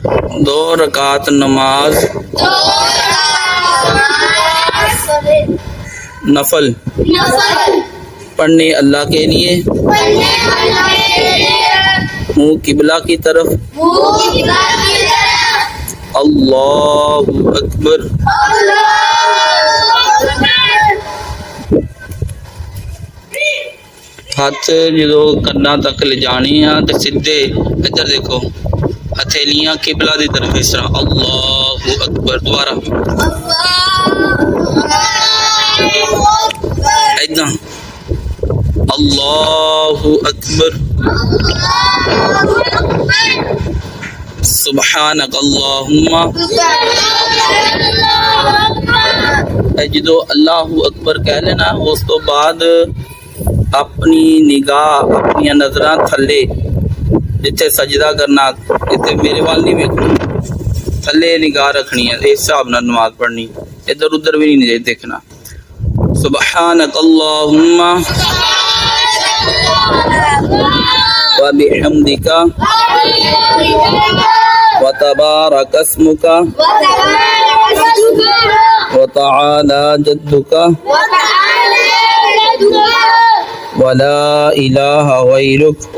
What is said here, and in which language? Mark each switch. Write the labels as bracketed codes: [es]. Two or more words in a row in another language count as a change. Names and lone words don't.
[ur] دو رکعت نماز نفل پڑھنے اللہ کے لیے منہ قبلہ کی طرف [ar] الله أكبر. [pa] ہتھ جو کناں تک لے جانے تو سیدھے ادھر دیکھو ہتھیلیاں قبلہ کی طرف اس طرح [ar] الله أكبر. दोबारा इदा الله أكبر سبحانك اللهم. [pa] जो [ar] الله أكبر [pa] کہہ لینا اس تو بعد اپنی نگاہ اپنی نظر تھلے جتھے سجدہ کرنا اتنے میرے وَل نہیں ویکھنا تھلے نگاہ رکھنی ہے اس حساب نال نماز پڑھنی ادھر ادھر بھی نہیں دیکھنا. [ar] سبحانك اللهم وبحمدك وتبارك اسمك وتعالى جدك ولا إله غيرك